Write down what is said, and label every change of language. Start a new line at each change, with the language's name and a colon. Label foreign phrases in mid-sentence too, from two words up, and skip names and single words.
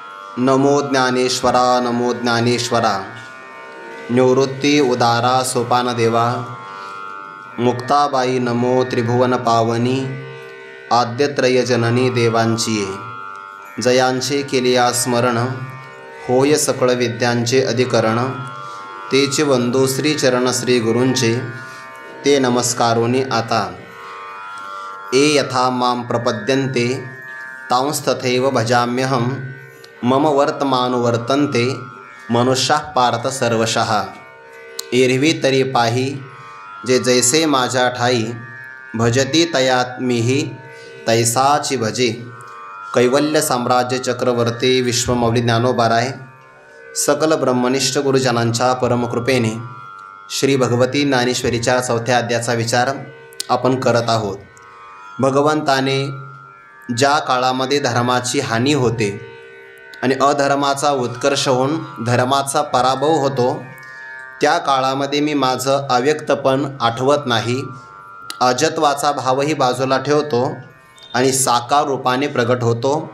Marathi: नमो ज्ञानेश्वरा नमो ज्ञानेश्वरा। निवृत्ती उदारा सोपान देवा। मुक्ताबाई नमो त्रिभुवन पावनी। आद्यत्रय जननी देवांची जयांचे केलिया स्मरण। होय सकळ विद्यांचे अधिकरण। तेचे वंदो श्री चरण श्री गुरूंचे। ते नमस्कारोनी आता।
Sanskrit: ए यथा मां प्रपद्यन्ते तांस्तथैव भजाम्यहम्। मम वर्तमानुवर्तन्ते मनुष्याः पार्थ सर्वशः।
Marathi: एरवी तरी पाही जे जैसे माझ्या ठाई। भजती तयात मीही तैसाची भजे। कैवल्य साम्राज्य चक्रवर्ती विश्वमौली ज्ञानोबाराय सकल ब्रह्मनिष्ठ गुरुजनांच्या परमकृपेने श्री भगवती ज्ञानेश्वरीच्या 4थ्या अध्यायाचा विचार आपण करत आहोत। भगवंताने ज्या काळामध्ये धर्माची हानी होते आणि अधर्माचा उत्कर्ष होऊन धर्माचा पराभव होतो, त्या काळामध्ये मी माझं अव्यक्तपण आठवत नाही, अजत्वाचा भावही बाजूला ठेवतो आणि साकार रूपाने प्रगट होतो।